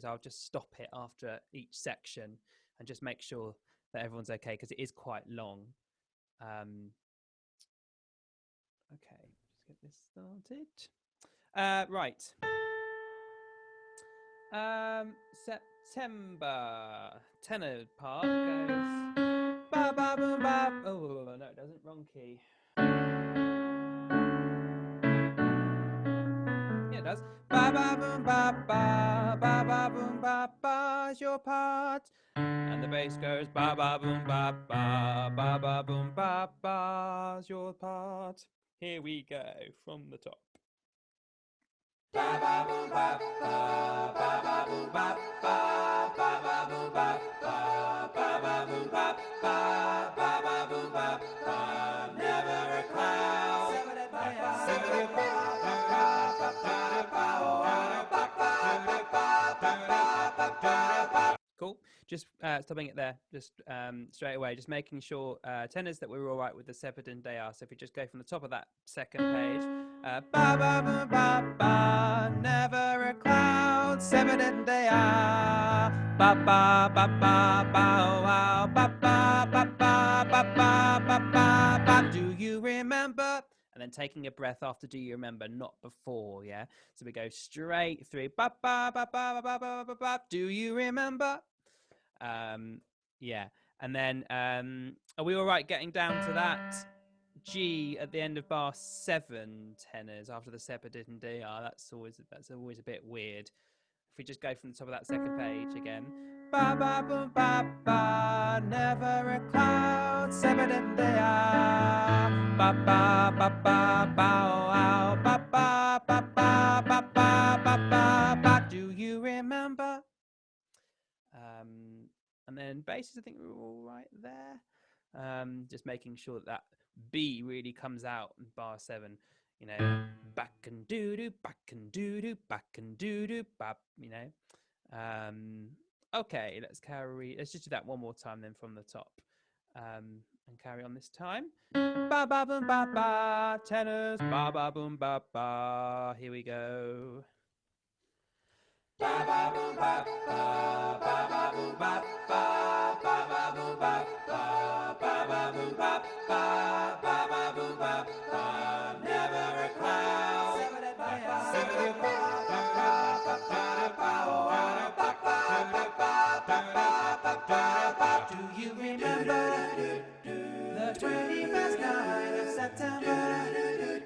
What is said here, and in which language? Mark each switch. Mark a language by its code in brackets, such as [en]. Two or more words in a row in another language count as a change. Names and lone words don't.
[en] I'll just stop it after each section and just make sure that everyone's okay, because it is quite long. Okay, just get this started. Right. September tenor part goes ba ba boom ba. Oh no, it doesn't. Wrong key. Yeah, it does. Ba ba boom ba ba ba ba boom ba ba is your part, and the bass goes ba ba boom ba ba ba ba boom ba ba is your part. Here we go from the top. Ba ba boom ba ba ba ba boom ba ba ba ba boom ba ba ba ba boom ba ba ba ba boom ba ba. Never a cloud. Cool. Just stopping it there, just straight away, just making sure tenors that we're all right with the sepid and de. So if we just go from the top of that second page, ba ba ba ba ba, never a cloud, sepid and de, ba ba ba ba ba wow, ba ba ba ba ba ba ba ba ba. Do you remember? And then taking a breath after do you remember, not before, yeah? So we go straight through, ba ba ba ba ba ba ba ba. Do you remember? Yeah, and then are we all right getting down to that G at the end of bar 7 tenors after the sepidid and DR? That's always a bit weird. If we just go from the top of that second page again, ba ba boom ba ba, never a cloud, sepidid and DR, ba ba ba ba ba wow, ba ba ba ba ba ba ba ba ba. Do you remember? And then basses, I think we're all right there. Just making sure that B really comes out in bar 7. You know, back and doo doo, back and doo doo, back and doo doo, bap. You know. Okay, let's just do that one more time then from the top. And carry on this time. Ba ba boom ba ba, tenors. Ba ba boom ba ba. Here we go. Ba ba boom ba ba ba ba boom ba ba ba ba boom ba ba ba ba boom ba ba ba ba boom ba ba. Never a cloud. Do you remember the 21st night of September?